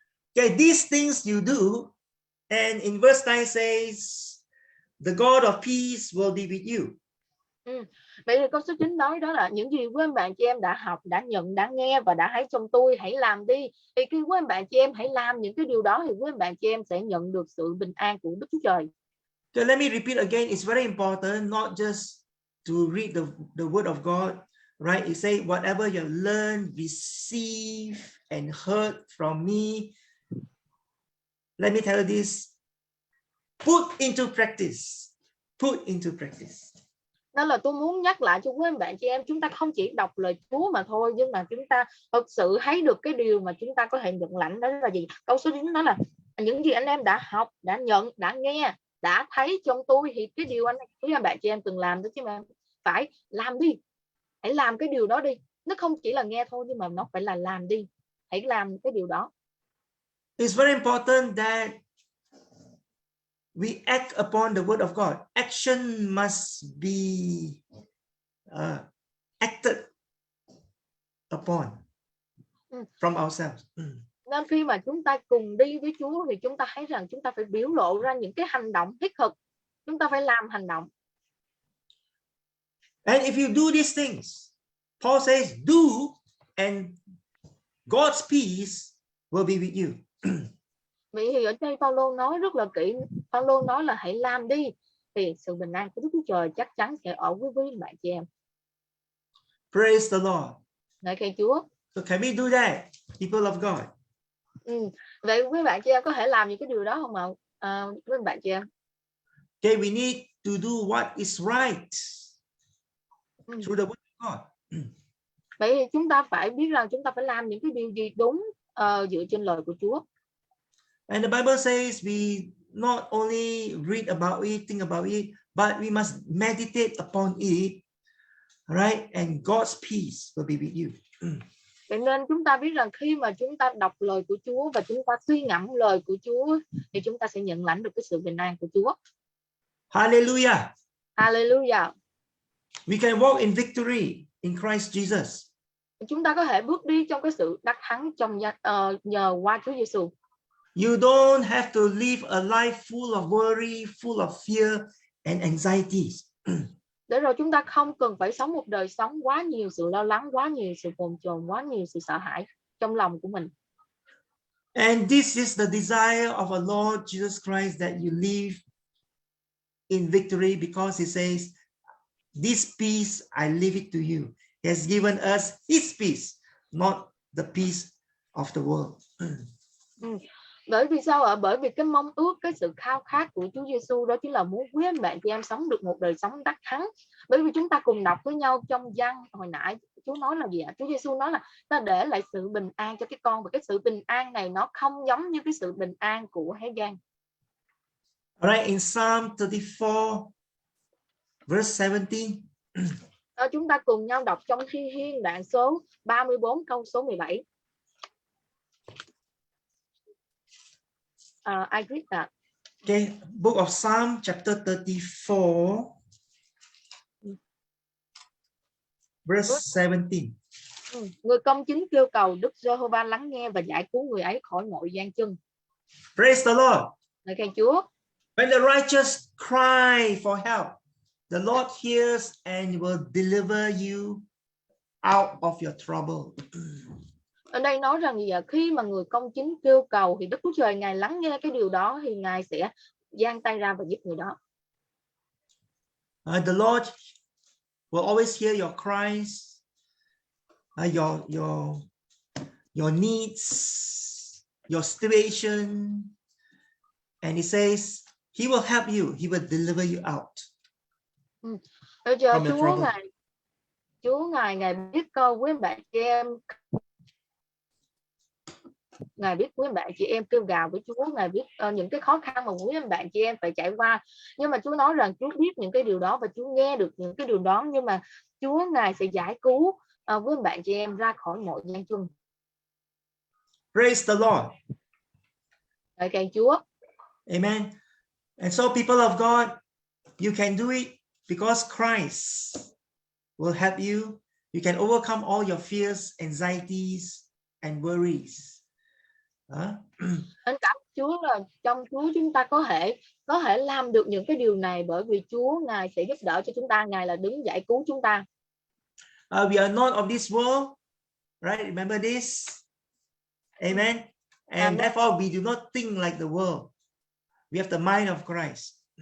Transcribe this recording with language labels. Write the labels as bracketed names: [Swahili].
[English] Okay, these things you do, and in verse 9 says, the God of peace will be with you. [Vietnamese] Vậy thì câu số 9 nói đó là những gì quý anh bạn chị em đã học, đã nhận, đã nghe và đã thấy trong tôi, hãy làm đi. Thì khi quý anh bạn chị em hãy làm những cái điều đó thì quý anh bạn chị em sẽ nhận được sự bình an của Đức Chúa Trời. [English] So let me repeat again, it's very important not just to read the word of God, right? It say whatever you learn, receive and heard from me. Let me tell you this. Put into practice. Put into practice. [Vietnamese] Đó là tôi muốn nhắc lại cho quý anh bạn chị em, chúng ta không chỉ đọc lời Chúa mà thôi, nhưng mà chúng ta thực sự thấy được cái điều mà chúng ta có thể nhận lãnh. Đó là gì? Câu số 9 đó là những gì anh em đã học, đã nhận, đã nghe, đã thấy trong tôi, thì cái điều quý anh bạn chị em từng làm đó chứ mà phải làm đi. Hãy làm cái điều đó đi. Nó không chỉ là nghe thôi, nhưng mà nó phải là làm đi. Hãy làm cái điều đó. [English] It's very important that we act upon the word of God. Action must be acted upon from ourselves. [Vietnamese] Nên khi mà chúng ta cùng đi với Chúa thì chúng ta thấy rằng chúng ta phải biểu lộ ra những cái hành động thiết thực. Chúng ta phải làm hành động. [English] And if you do these things, Paul says, do, and God's peace will be with you. [Vietnamese] Vậy thì ở đây Phaolô nói rất là kỹ. Phaolô nói là hãy làm đi, thì sự bình an của Đức Chúa Trời chắc chắn sẽ ở với bạn chị em. [English] Praise the Lord. [Vietnamese] Ngợi khen Chúa. [English] So can we do that, people of God? [Vietnamese] Vậy quý bạn chị em có thể làm những cái điều đó không ạ? Với bạn chị em. [English] Okay, we need to do what is right through the word of God. [Vietnamese] Vậy thì chúng ta phải biết rằng chúng ta phải làm những cái điều gì đúng dựa trên lời của Chúa. [English] And the Bible says we not only read about it, think about it, but we must meditate upon it, right? And God's peace will be with you. [Vietnamese] Vậy nên chúng ta biết rằng khi mà chúng ta đọc lời của Chúa và chúng ta suy ngẫm lời của Chúa thì chúng ta sẽ nhận lãnh được cái sự bình an của Chúa. Hallelujah. Hallelujah. [English] We can walk in victory in Christ Jesus. [Vietnamese] Chúng ta có thể bước đi trong cái sự đắc thắng nhờ qua Chúa Giêsu. [English] You don't have to live a life full of worry, full of fear and anxieties. [Vietnamese] Để rồi chúng ta không cần phải sống một đời sống quá nhiều sự lo lắng, quá nhiều sự bồn chồn, quá nhiều sự sợ hãi trong lòng của mình. [English] And this is the desire of our Lord Jesus Christ, that you live in victory, because he says, this peace I leave it to you. He has given us his peace, not the peace of the world. [Vietnamese] Bởi vì sao ạ? Bởi vì cái mong ước, cái sự khao khát của Chúa Giêsu đó chính là muốn quý anh bạn chị em sống được một đời sống đắc thắng. Bởi vì chúng ta cùng đọc với nhau trong Giăng hồi nãy, Chúa nói là gì ạ? Chúa Giêsu nói là ta để lại sự bình an cho cái con, và cái sự bình an này nó không giống như cái sự bình an của thế gian. [English] Alright, in Psalm 34 verse 17. [Vietnamese] Chúng ta cùng nhau đọc trong Thi Thiên đoạn số 34 câu số 17. [English] I read that. Okay, book of Psalm chapter 34 verse 17. [Vietnamese] Người công chính kêu cầu, Đức Giê-hô-va lắng nghe và giải cứu người ấy khỏi mọi gian chân. [English] Praise the Lord. [Vietnamese] Lời khen Chúa. [English] When the righteous cry for help, the Lord hears and will deliver you out of your trouble. [Vietnamese] Ở đây nói rằng gì ạ? Khi mà người công chính kêu cầu thì Đức Chúa Trời Ngài lắng nghe cái điều đó, thì Ngài sẽ giang tay ra và giúp người đó. [English] The Lord will always hear your cries, your needs, your situation, and he says he will help you, he will deliver you out. [Vietnamese] Bây giờ Chúa Ngài biết câu với bạn chị em, Ngài biết quý bạn chị em kêu gào với Chúa, Ngài biết những cái khó khăn mà quý bạn chị em phải trải qua. Nhưng mà Chúa nói rằng Chúa biết những cái điều đó và Chúa nghe được những cái điều đó, nhưng mà Chúa Ngài sẽ giải cứu với bạn chị em ra khỏi mọi gian truân. [English] Praise the Lord. [Vietnamese] Lời khen Chúa. Amen. [English] And so people of God, you can do it because Christ will help you. You can overcome all your fears, anxieties and worries. [Vietnamese] Anh cảm Chúa là trong Chúa chúng ta có thể làm được những cái điều này, bởi vì Chúa Ngài sẽ giúp đỡ cho chúng ta, Ngài là đứng giải cứu chúng ta. [English] We are not of this world, right? Remember this. Amen. And therefore we do not think like the world. We have the mind of Christ.